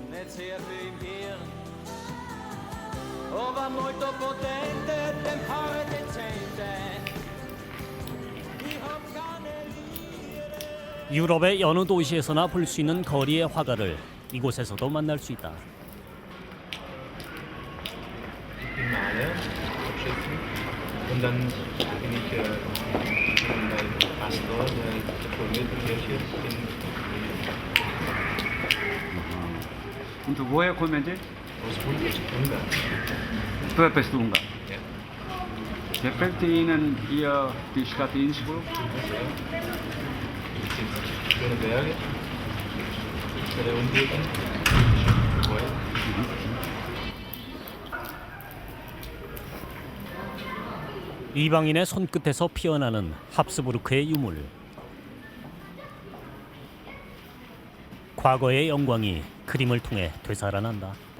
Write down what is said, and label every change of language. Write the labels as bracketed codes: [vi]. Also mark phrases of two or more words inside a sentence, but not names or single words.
[ko] 유럽의 여느 도시에서나 볼 수 있는 거리의 화가를 이곳에서도 만날 수 있다. [de] Und dann bin ich beim Pastor, der reformiert die Kirche Und woher kommen Sie? aus Ungarn. Budapest, Ungarn. Ja. Gefällt Ihnen hier die Stadt Innsbruck? Es sind schöne Berge, bei der Umgebung. [ko] 이방인의 손끝에서 피어나는 합스부르크의 유물. 과거의 영광이 그림을 통해 되살아난다.